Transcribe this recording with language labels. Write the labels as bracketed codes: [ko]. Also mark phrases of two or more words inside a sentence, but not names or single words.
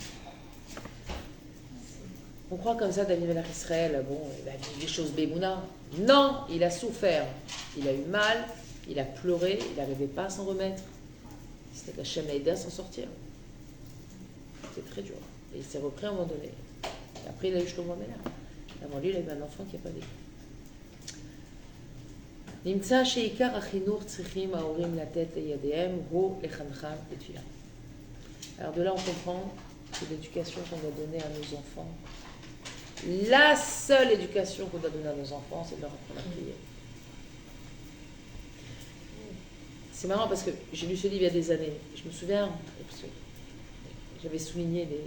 [fr] On croit comme ça, David Melech Israël, bon, il a vu des choses bémouna. Non, il a souffert. Il a eu mal, il a pleuré, il n'arrivait pas à s'en remettre. C'était qu'Hachem l'a aidé à s'en sortir. C'était très dur. Et il s'est repris à un moment donné. Et après, il a eu Shlomo Ameler. Avant lui, il avait un enfant qui n'a pas vécu. [he] נמצא שעיקר החינוך צריכים ההורים לתת לידיהם הוא לחנכם לתפילה. [fr] Alors de là, on comprend que l'éducation qu'on doit donner à nos enfants, la seule éducation qu'on doit donner à nos enfants, c'est de leur apprendre à prier. C'est marrant parce que j'ai lu ce livre il y a des années. Je me souviens, parce que j'avais souligné les...